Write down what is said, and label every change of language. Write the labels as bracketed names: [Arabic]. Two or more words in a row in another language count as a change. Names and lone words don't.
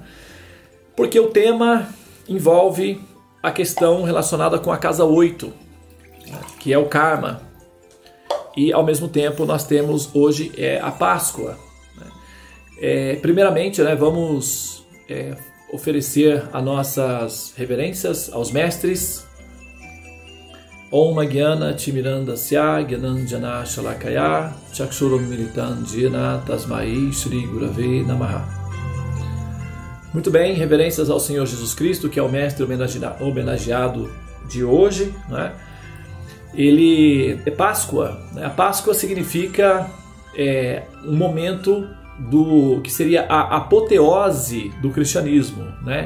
[Portuguese] Porque o tema envolve a questão relacionada com a casa 8, né, que é o karma. E ao mesmo tempo nós temos hoje a Páscoa. Primeiramente, né, vamos oferecer as nossas reverências aos mestres. [Sanskrit] Om Magyana Timirandasya Gyananjana Shalakaya Chakshuram Militan Jena Tasmai Shri Gurave Namaha. [Portuguese] Muito bem, reverências ao Senhor Jesus Cristo, que é o mestre homenageado de hoje, né? Ele é Páscoa, né? A Páscoa significa um momento que seria a apoteose do cristianismo, né?